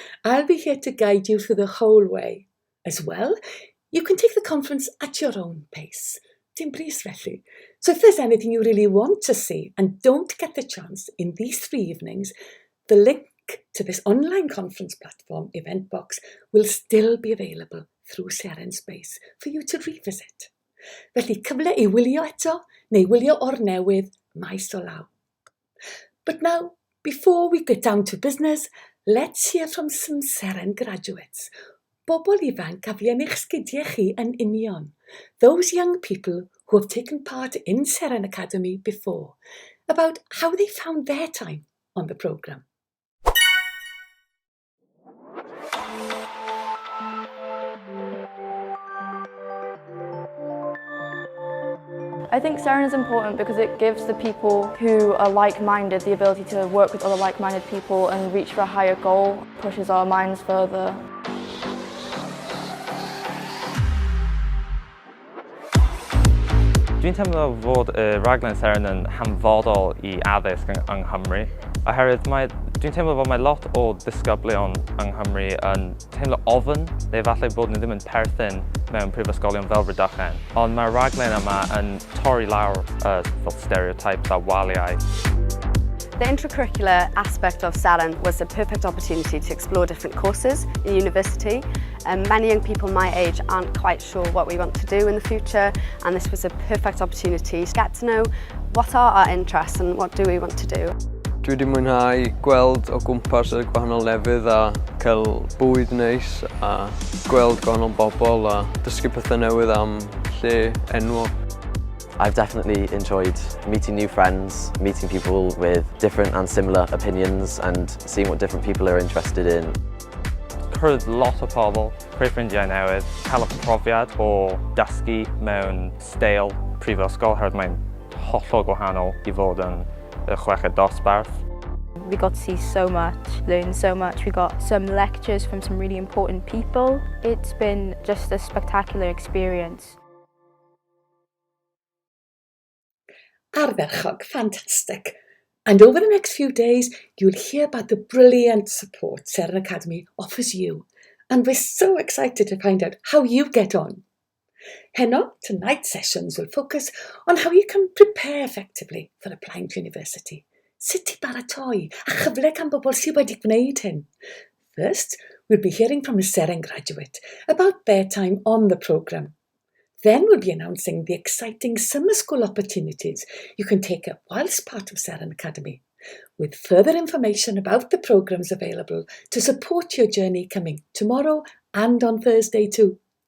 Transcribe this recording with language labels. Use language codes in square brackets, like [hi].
[en] I'll be here to guide you through the whole way. As well, you can take the conference at your own pace. [cy] Dim bris felly. [en] So if there's anything you really want to see and don't get the chance in these 3 evenings, the link to this online conference platform, Eventbox, will still be available through Seren Space for you to revisit. [cy] Felly cyfle I wylio eto neu wylio o'r newydd maes o law. [en] But now, before we get down to business, let's hear from some Seren graduates. [cy] Bobl ifanc a fi yn eich sgidiau chi yn union. [en] Those young people who have taken part in Seren Academy before, about how they found their time on the programme. I think Seren is important because it gives the people who are like-minded the ability to work with other like-minded people and reach for a higher goal, pushes our minds further. [cy] Dwi'n teimlo fod y raglen Seren yn hanfodol I addysg yng Nghymru. Oherwydd dwi'n teimlo fod mae lot o ddisgyblion yng Nghymru yn teimlo ofyn, neu falle bod nhw ddim yn perthyn mewn prifysgolion fel Rhydychen. Ond mae'r raglen yma yn torri lawr fel stereotypes a waliau. [en] The intracurricular aspect of Seren was a perfect opportunity to explore different courses in university. Many young people my age aren't quite sure what we want to do in the future, and this was a perfect opportunity to get to know what are our interests and what do we want to do. [cy] Dwi wedi mwynhau gweld o gwmpas y gwahanol lefydd a cael bwyd neis a gweld gwahanol bobl a dysgu pethau newydd am lle enwog. [en] I've definitely enjoyed meeting new friends, meeting people with different and similar opinions and seeing what different people are interested in. [cy] Cwrdd lot o pobl, creu ffrindiau newydd, cael y profiad o dysgu mewn steil prifysgol, oherwydd mae'n hollol gwahanol I fod yn y chweched dosbarth. [en] We got to see so much, learn so much. We got some lectures from some really important people. It's been just a spectacular experience. Ardderchog, fantastic. And over the next few days, you'll hear about the brilliant support Seren Academy offers you. And we're so excited to find out how you get on. Heno, tonight's sessions will focus on how you can prepare effectively for applying to university. [cy] Sut I baratoi a chyfle gan bobl sydd wedi gwneud hyn. [en] First, we'll be hearing from a Seren graduate about their time on the programme. Then we'll be announcing the exciting summer school opportunities you can take up whilst part of Seren Academy, with further information about the programmes available to support your journey coming tomorrow and on Thursday too.